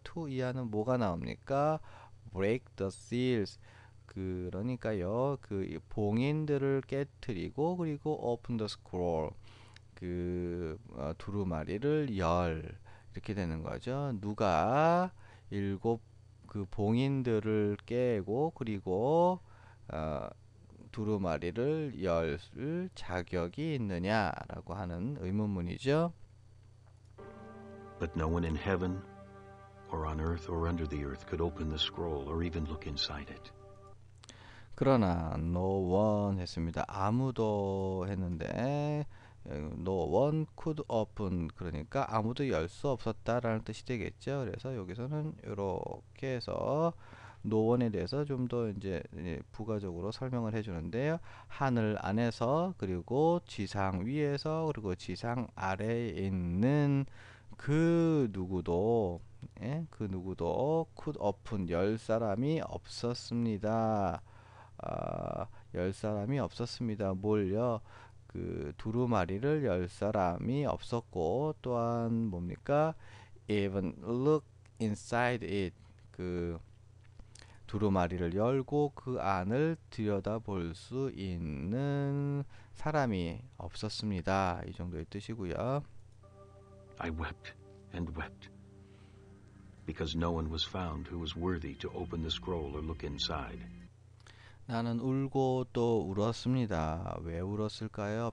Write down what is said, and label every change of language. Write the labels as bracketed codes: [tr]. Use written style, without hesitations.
[ko] to 이하는 뭐가 나옵니까? [en] break the seals, [ko] 그러니까요, 그 봉인들을 깨뜨리고, 그리고 [en] open the scroll, [ko] 그 두루마리를 열, 이렇게 되는 거죠. 누가 일곱 그 봉인들을 깨고, 그리고 두루마리를 열 자격이 있느냐라고 하는 의문문이죠. [en] But no one in heaven or on earth or under the earth could open the scroll or even look inside it. [ko] 그러나 no one 했습니다. 아무도 했는데 [en] no one could open, [ko] 그러니까 아무도 열 수 없었다라는 뜻이 되겠죠. 그래서 여기서는 이렇게 해서 no one에 대해서 좀 더 이제 부가적으로 설명을 해주는데요. 하늘 안에서, 그리고 지상 위에서, 그리고 지상 아래에 있는 그 누구도, 그 누구도 [en] could open, [ko] 열 사람이 없었습니다. 열 사람이 없었습니다. 뭘요? 그 두루마리를 열 사람이 없었고, 또한 뭡니까? [en] even look inside it, [ko] 그 두루마리를 열고 그 안을 들여다볼 수 있는 사람이 없었습니다. 이 정도의 뜻이고요. [en] I wept and wept, because no one was found who was worthy to open the scroll or look inside. [ko] 나는 울고 또 울었습니다. 왜 울었을까요?